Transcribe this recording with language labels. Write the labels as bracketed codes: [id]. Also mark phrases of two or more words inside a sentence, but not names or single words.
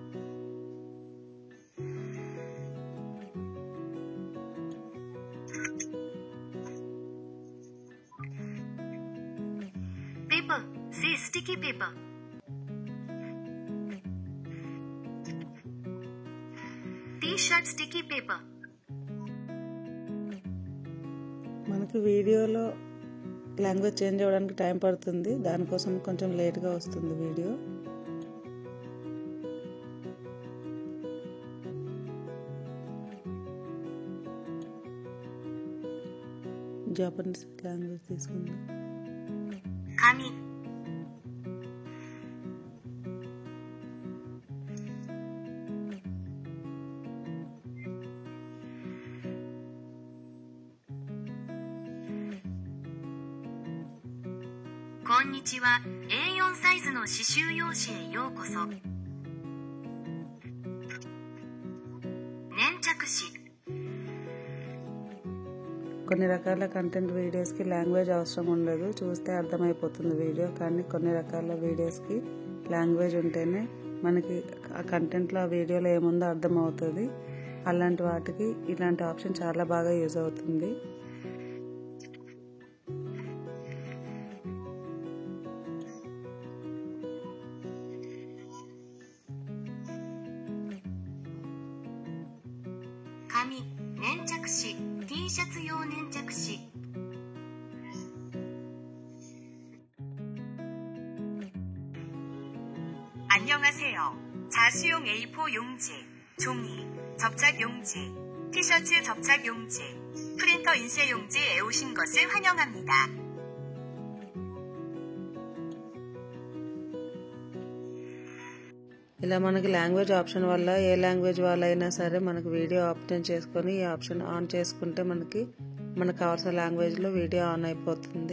[en] पेपर से sticky paper. T-shirt sticky paper. [te] మనకి వీడియోలో [en] language change [te] అవ్వడానికి టైం పడుతుంది, దానికోసం కొంచెం లేట్గా వస్తుంది వీడియో. [en] Japanese language [te] తీసుకుందాం. కామి. [ja] こんにちは。A4 サイズの刺繍用紙へようこそ。粘着紙。 [te] కొన్ని రకాల కంటెంట్ వీడియోస్కి లాంగ్వేజ్ అవసరం ఉండదు, చూస్తే అర్థమైపోతుంది వీడియో. కానీ కొన్ని రకాల వీడియోస్కి లాంగ్వేజ్ ఉంటేనే మనకి ఆ కంటెంట్లో, ఆ వీడియోలో ఏముందో అర్థం అవుతుంది. అలాంటి వాటికి ఇలాంటి ఆప్షన్ చాలా బాగా యూజ్ అవుతుంది. [ja] 紙、粘着紙、T シャツ用粘着紙。안녕하세요. [ko] 자수용 A4 용지, 종이, 접착 용지, 티셔츠 접착 용지, 프린터 인쇄 용지에 오신 것을 환영합니다. [te] ఇలా మనకి [en] language option [te] వల్ల ఏ లాంగ్వేజ్ వాళ్ళైనా సరే మనకు [en] video option [te] చేసుకొని ఈ [en] option on [te] చేసుకుంటే మనకు కావాల్సిన లాంగ్వేజ్లో [en] video on [te] అయిపోతుంది.